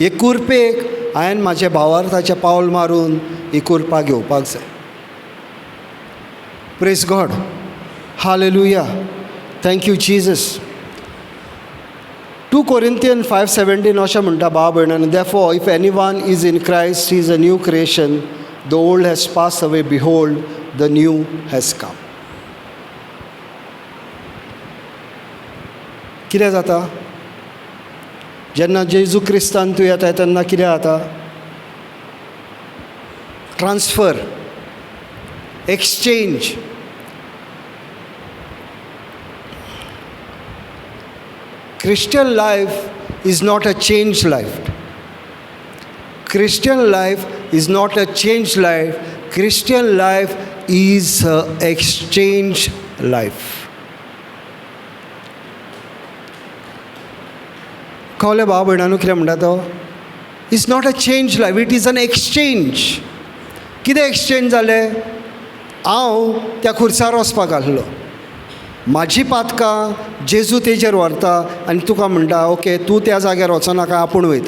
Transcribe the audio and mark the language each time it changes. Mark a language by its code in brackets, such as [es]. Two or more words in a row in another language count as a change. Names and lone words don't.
[kok] एक कुरपेक हांवें म्हाजें भावार्थाचें पावल मारून ही कुरपा घेवपाक जाय. [en] Praise God. Hallelujah. Thank you Jesus. [kok] 2 Corinthians 5:17 अशें म्हणटा भाव भयणांनो, [en] therefore if anyone is in Christ he is a new creation, the old has passed away, behold the new has come. [kok] कितें जाता? जेन्ना जेजू क्रिस्तान तूं येता तेन्ना कितें जाता? [en] Transfer, exchange. Christian life is not a changed life. Christian life is not a changed life. Christian life is an exchanged life. [kok] कळ्ळें भाव भयणांनो कितें म्हणटा तो? [en] It's not a change life, it is an exchange. [kok] कितें एक्सचेंज जालें? हांव त्या खुर्सार वचपाक आसलो, म्हाजी पातकां जेजू तेजेर व्हरता आनी तुका म्हणटा ओके तूं त्या जाग्यार वचनाका, आपूण वयता.